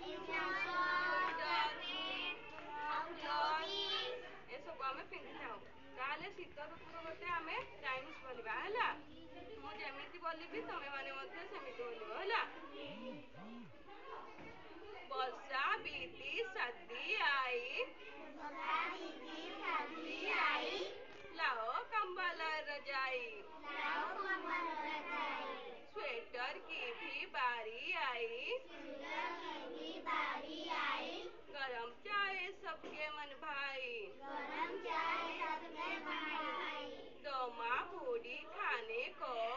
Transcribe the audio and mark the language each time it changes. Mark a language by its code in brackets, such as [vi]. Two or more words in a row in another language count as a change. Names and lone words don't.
[or] ଏସବୁ ଆମେ ପିନ୍ଧିଥାଉ। ତାହେଲେ ଶୀତ ଋତୁର ଗୋଟେ ଆମେ ରାଇମ୍ସ ବୋଲିବା ହେଲା। ମୁଁ ଯେମିତି ବୋଲିବି ତମେ ମାନେ ମଧ୍ୟ ସେମିତି ବୋଲିବ ହେଲା। [hi] ବର୍ଷା बीती सर्दी आई, लाओ कंबल रजाई, स्वेटर की भी बारी आई, गरम चाय सबके मन भाई, दोमा पूड़ी खाने को,